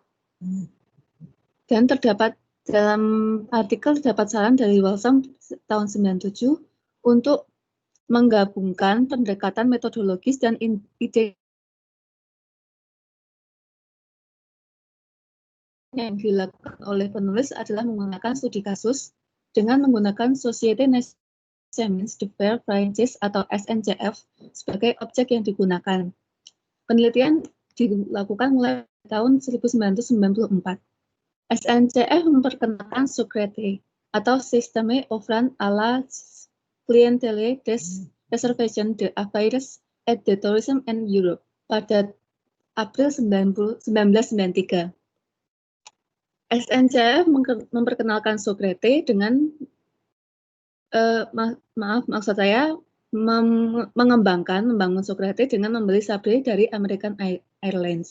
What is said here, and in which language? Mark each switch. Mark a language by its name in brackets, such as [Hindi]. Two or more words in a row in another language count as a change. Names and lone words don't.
[Indonesian] Dan terdapat dalam artikel terdapat saran dari Walsham tahun 97 untuk menggabungkan pendekatan metodologis dan ide yang dilakukan oleh penulis adalah menggunakan studi kasus dengan menggunakan Société Nationale de Fair Franchise atau SNCF sebagai objek yang digunakan. Penelitian dilakukan mulai tahun 1994. SNCF memperkenalkan Socrates atau [French] Système offrant à la clientèle des réservations de affaires et de tourisme en Europe [Indonesian] pada April 1993. SNCF memperkenalkan Socrates dengan membangun Socrates dengan membeli Sabre dari American Airlines.